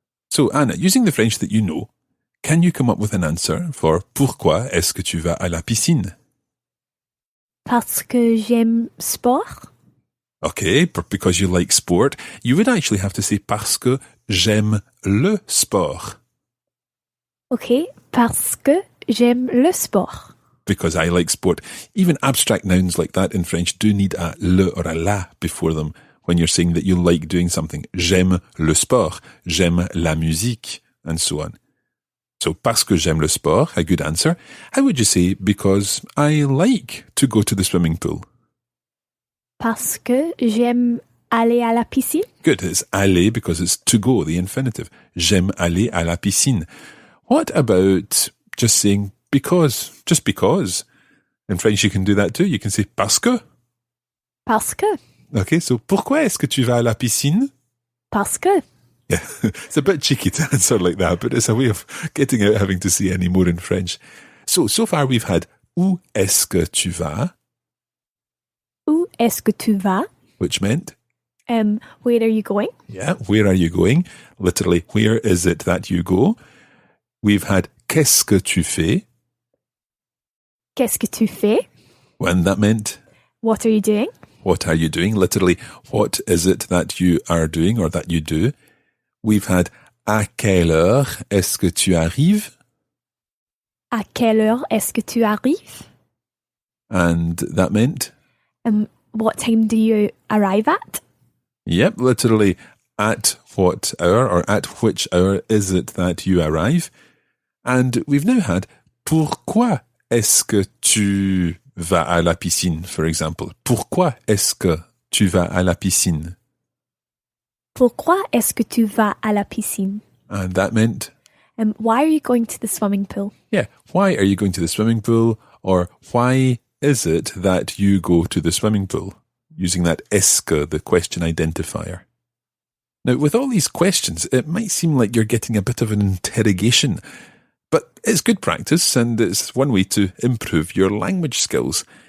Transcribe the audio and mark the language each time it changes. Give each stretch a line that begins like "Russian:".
English: So Anna, using the French that you know, can you come up with an answer for
French: pourquoi est-ce que tu vas à la piscine? Parce que j'aime sport.
English: Okay, because you like sport, you would actually have to say
French: parce que j'aime le sport. Okay, parce que j'aime le sport.
English: Because I like sport. Even abstract nouns like that in French do need a le or a la before them when you're saying that you like doing something.
French: J'aime le sport, j'aime la musique,
English: and so on. So,
French: parce que j'aime le sport,
English: a good answer. How would you say because I like to go to the swimming pool?
French: Parce que j'aime aller à la piscine.
English: Good, it's aller because it's to go, the infinitive.
French: J'aime aller à la piscine.
English: What about just saying because, just because? In French you can do that too. You can say
French: parce que. Parce que. Okay, so pourquoi est-ce que tu vas à la piscine? Parce que.
English: Yeah, it's a bit cheeky to answer like that, but it's a way of getting out having to say any more in French. So far we've had
French: où est-ce que tu vas? Où est-ce que tu vas?
English: Which meant? Where are you going? Yeah, where are you going? Literally, where is it that you go? We've had
French: qu'est-ce que tu fais? Qu'est-ce que tu fais?
English: And that meant? What are you doing? What are you doing? Literally, what is it that you are doing or that you do? We've had
French: à quelle heure est-ce que tu arrives? À quelle heure est-ce que tu arrives?
English: And that meant? What time do you arrive at? Yep, literally, at what hour or at which hour is it that you arrive? And we've now had
French: pourquoi est-ce que tu vas à la piscine,
English: for example.
French: Pourquoi est-ce que tu vas à la piscine? Pourquoi est-ce que tu vas à la piscine?
English: And that meant? Why are you going to the swimming pool? Yeah, why are you going to the swimming pool? Or why is it that you go to the swimming pool? Using that
French: est-ce que,
English: the question identifier. Now, with all these questions, it might seem like you're getting a bit of an interrogation, but it's good practice and it's one way to improve your language skills.